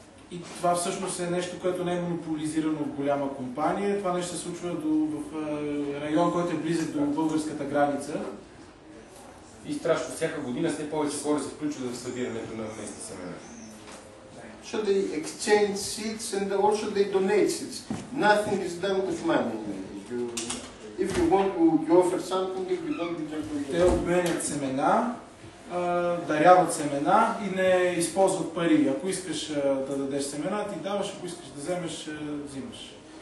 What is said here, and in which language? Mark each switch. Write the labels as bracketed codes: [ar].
[bg] И това всъщност е нещо, което не е монополизирано от голяма компания. Това нещо се случва в район, който е близък до българската граница. И страшно всяка година все повече хора се включват в събирането на местни семена. [en] So they exchange seeds and also they donate seeds. Nothing is done with money. If you want to offer something, if you don't, you don't. [bg] Те обменят семена, даряват семена и не използват пари. Ако искаш да дадеш семена, ти даваш, ако искаш да вземеш, взимаш.